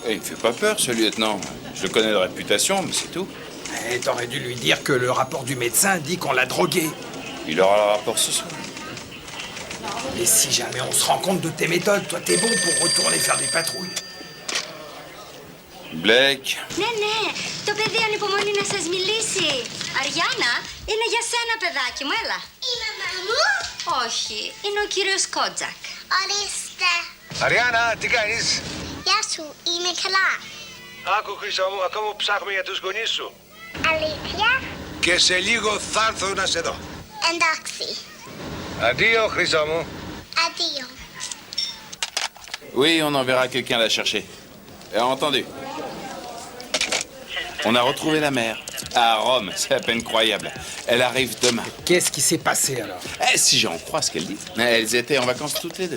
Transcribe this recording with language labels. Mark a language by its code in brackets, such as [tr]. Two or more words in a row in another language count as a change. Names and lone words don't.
[fr] Il me fait pas peur, ce lieutenant. Je le connais de réputation, mais c'est tout. Eh, t'aurais dû lui dire que le rapport du médecin dit qu'on l'a drogué. Il aura le rapport ce soir. Et si jamais on se rend compte de tes méthodes, toi t'es bon pour retourner faire des patrouilles. Blake. [el] Ναι, το παιδί ανυπομονεί να σας μιλήσει. Αριάννα, είναι για σένα, παιδάκι μου, έλα. Η μαμά μου? Όχι, είναι ο κύριος Κότζακ. Ορίστε. Αριάννα, τι κάνεις? Γεια σου, είμαι καλά. Άκου, Χρυσό μου, ακόμα ψάχνουμε για τους γονείς σου. Αλήθεια? Και σε λίγο θα έρθω να σε δω. Εντάξει. Αντίο, Χρυσό μου. Addio. [fr] Oui, on enverra quelqu'un la chercher. Entendu. On a retrouvé la mère. À Rome, c'est à peine croyable. Elle arrive demain. Qu'est-ce qui s'est passé alors? Si j'en crois ce qu'elle dit, elles étaient en vacances toutes les deux.